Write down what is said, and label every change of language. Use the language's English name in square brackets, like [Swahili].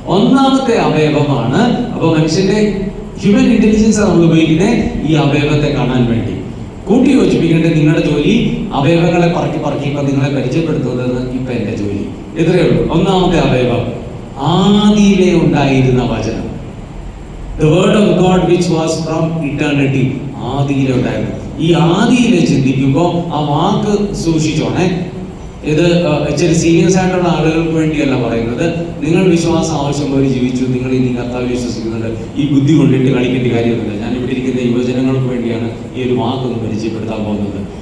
[Malayalam] ഒന്നാമത്തെ അവയവമാണ്, അപ്പൊ മനുഷ്യന്റെ ഹ്യൂമൻ ഇന്റലിജൻസ് നമ്മൾ ഉപയോഗിക്കുന്നത് ഈ അവയവത്തെ കാണാൻ വേണ്ടി. കൂട്ടി യോജിപ്പിക്കേണ്ട നിങ്ങളുടെ ജോലി അവയവങ്ങളെ പറക്കി ഇപ്പൊ നിങ്ങളെ പരിചയപ്പെടുത്തുന്നത് ഇപ്പൊ എന്റെ ജോലി. ഇത്രയേ ഉള്ളൂ. ഒന്നാമത്തെ അവയവം ആദിയിലെ ഉണ്ടായിരുന്ന വചനം. [English] The word of God which was from eternity. [Malayalam] ആദിയിലെ ഉണ്ടായിരുന്നു. ഈ ആദിയിലെ ചിന്തിക്കുമ്പോൾ ആ വാക്ക് സൂക്ഷിച്ചോണേ. ഇത് ഇച്ചിരി സീരിയസ് ആയിട്ടുള്ള ആളുകൾക്ക് വേണ്ടിയല്ല പറയുന്നത്. നിങ്ങൾ വിശ്വാസം ആവശ്യമുള്ളവർ ജീവിച്ചു, നിങ്ങൾ ഇനി കർത്താവ് വിശ്വസിക്കുന്നുണ്ട്, ഈ ബുദ്ധി കൊണ്ടിട്ട് കളിക്കേണ്ട കാര്യമൊന്നുമില്ല. ഞാൻ ഇവിടെ ഇരിക്കുന്ന യുവജനങ്ങൾക്ക് വേണ്ടിയാണ് ഈ ഒരു വാക്കൊന്ന് പരിചയപ്പെടുത്താൻ പോകുന്നത്.